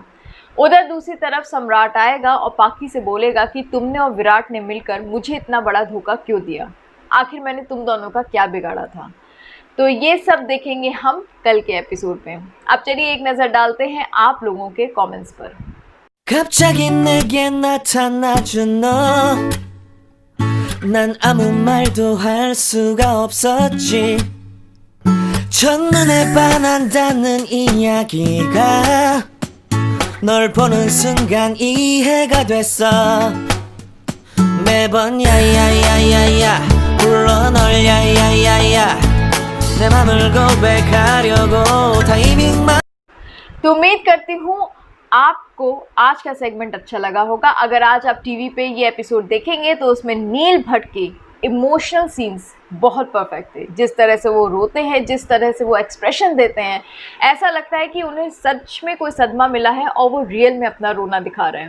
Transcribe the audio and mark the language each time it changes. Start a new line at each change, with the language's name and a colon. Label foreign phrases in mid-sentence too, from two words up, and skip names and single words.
Hindi: उधर दूसरी तरफ सम्राट आएगा और पाखी से बोलेगा कि तुमने और विराट ने मिलकर मुझे इतना बड़ा धोखा क्यों दिया, आखिर मैंने तुम दोनों का क्या बिगाड़ा था। तो ये सब देखेंगे हम कल के एपिसोड में। अब चलिए एक नज़र डालते हैं आप लोगों के कमेंट्स पर।
Korean: 갑자기 내게 나타나준 너, 난 아무 말도 할 수가 없었지. 첫눈에 반한다는 이야기가 널 보는 순간 이해가 됐어. 매번 야야야야야 불러 널 야야야야 내 맘을 고백하려고 타이밍만.
Hindi: तो उम्मीद करती हूँ आपको आज का सेगमेंट अच्छा लगा होगा। अगर आज आप टीवी पे ये एपिसोड देखेंगे तो उसमें नील भट्ट के
English: emotional scenes
Hindi: बहुत परफेक्ट थे। जिस तरह से वो रोते हैं, जिस तरह से वो एक्सप्रेशन देते हैं, ऐसा लगता है कि उन्हें सच में कोई सदमा मिला है और वो रियल में अपना रोना दिखा रहे हैं।